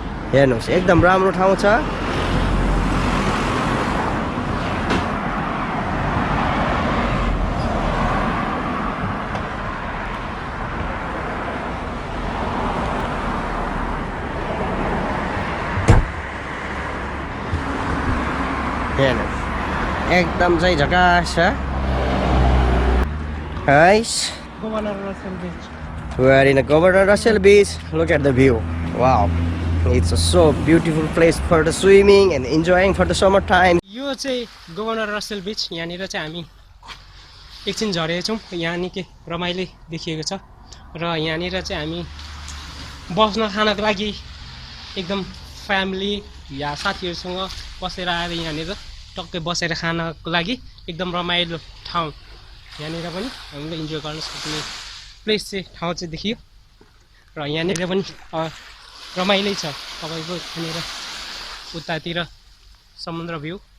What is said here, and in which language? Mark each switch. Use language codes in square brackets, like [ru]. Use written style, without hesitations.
[ne] हेर्नुहोस् एकदम राम्रो ठाउँ छ हेर्नुहोस् एकदम चाहिँ झकास छ है [en] Governor Russell Beach. We are in a Governor Russell Beach. Look at the view. Wow. It's a so beautiful place for the swimming and enjoying for the summer time. [ne] यो चाहिँ गभर्नर रसेल बीच यहाँनिर चाहिँ हामी एकछिन झरेछौँ यहाँ निकै रमाइलो देखिएको छ र यहाँनिर चाहिँ हामी बस्न खानको लागि एकदम फ्यामिली या साथीहरूसँग बसेर आएर यहाँनिर टक्कै बसेर खानको लागि एकदम रमाइलो ठाउँ यहाँनिर पनि हामीले इन्जोय गर्न सक्ने प्लेस चाहिँ ठाउँ चाहिँ देखियो र यहाँनिर पनि रमाइलो छ तपाईँको यहाँनिर उतातिर समुद्र भ्यू